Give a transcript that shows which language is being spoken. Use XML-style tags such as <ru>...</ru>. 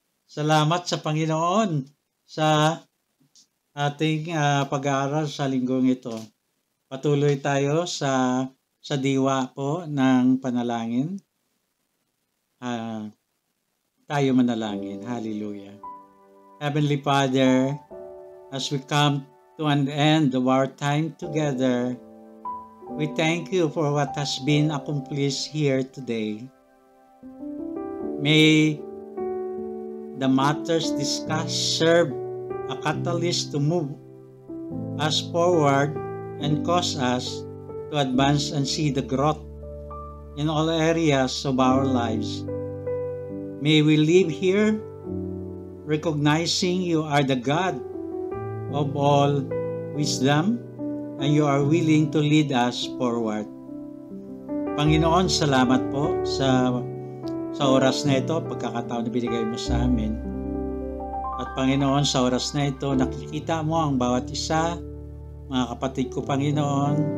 <tl>Salamat sa Panginoon sa ating pag-aaral sa linggong ito. Patuloy tayo sa diwa po ng panalangin. Tayo manalangin. Hallelujah.</tl> <en>Heavenly Father, as we come to an end of our time together, we thank you for what has been accomplished here today. May the matters discussed serve a catalyst to move us forward and cause us to advance and see the growth in all areas of our lives. May we live here recognizing you are the God of all wisdom and you are willing to lead us forward.</en> <tl>Panginoon, salamat po sa oras na ito, pagkakataon na binigay mo sa amin. At Panginoon, sa oras na ito, nakikita mo ang bawat isa, mga kapatid ko, Panginoon.</tl>